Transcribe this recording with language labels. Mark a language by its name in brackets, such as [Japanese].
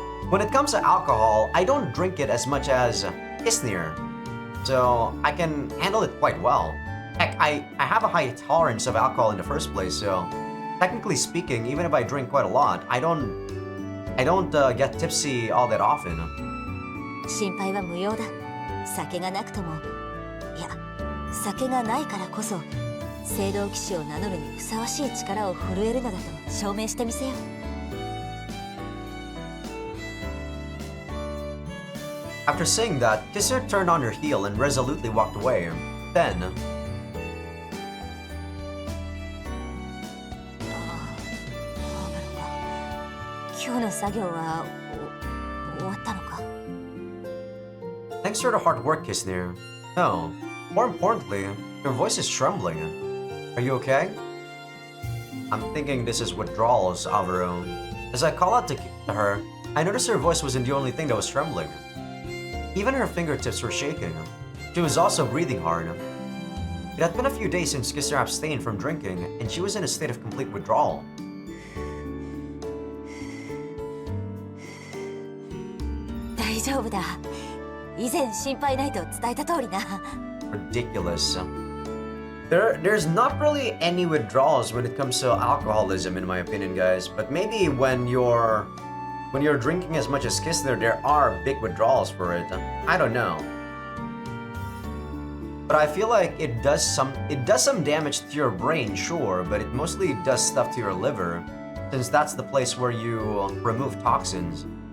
[English] When it comes to alcohol, I don't drink it as much as Kistner, so I can handle it quite well. Heck, I have a high tolerance of alcohol in the first place, so technically speaking, even if I drink quite a lot, I don't get tipsy all that often. [Japanese] 心配は無用だ。酒がなくとも、いや、酒がないからこそ聖堂騎士を名乗るにふさわしい力を震えるのだと証明してみせよう。 [English] After saying that, Kistner turned on her heel and resolutely walked away. Then, [Japanese] 今日の作業は終わったのか。 [English] thanks for the hard work, Kistner. No, more importantly, your voice is trembling. Are you okay? I'm thinking this is withdrawals, Alvaro. As I call out to her, I noticed her voice wasn't the only thing that was trembling. Even her fingertips were shaking. She was also breathing hard. It had been a few days since Kistner abstained from drinking, and she was in a state of complete withdrawal. [Japanese] 大丈夫だ。以前心配ないと伝えた通りな。 [English] Ridiculous. There's not really any withdrawals when it comes to alcoholism, in my opinion, guys. But maybe when you're drinking as much as Kistner, there are big withdrawals for it. I don't know. But I feel like it does some damage to your brain, sure, but it mostly does stuff to your liver, since that's the place where you remove toxins.